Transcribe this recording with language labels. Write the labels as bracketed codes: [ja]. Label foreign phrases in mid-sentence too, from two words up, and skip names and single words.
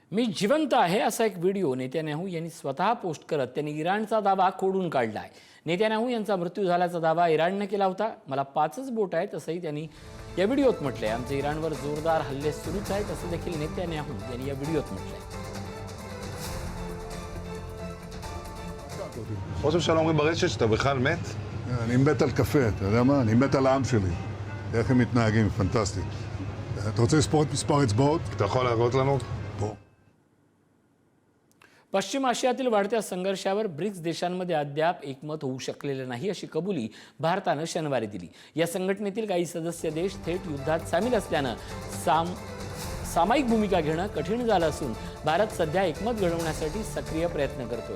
[mr] मी जिवंत आहे असा एक व्हिडिओ नेत्यानाहू यांनी स्वतः पोस्ट करत त्यांनी इराणचा दावा खोडून काढला आहे। नेत्यानाहू यांचा मृत्यू झाल्याचा दावा इराणने केला होता। मला 5च बोट आहेत असंही त्यांनी या व्हिडिओत म्हटलंय। आमचे इराणवर जोरदार हल्ले सुरूच आहेत असं देखील नेत्यानाहू यांनी या व्हिडिओत म्हटलंय। [he] ראש הממשלה אומרים ברשת שאתה בכלל מת? אני מת על קפה, אתה יודע מה? אני מת על העם שלי. איך הם מתנהגים, פנטסטי. אתה רוצה לספור את מספר אצבעות? אתה יכול להראות לנו? פה. [mr] पश्चिम आशियातील वाढत्या संघर्षावर ब्रिक्स देशांमध्ये अद्याप एकमत होऊ शकलेलं नाही अशी कबुली भारतानं शनिवारी दिली। या संघटनेतील काही सदस्य देश थेट युद्धात सामील असल्यानं सामायिक भूमिका घेणं कठीण झालं असून भारत सध्या एकमत घडवण्यासाठी सक्रिय प्रयत्न करतोय।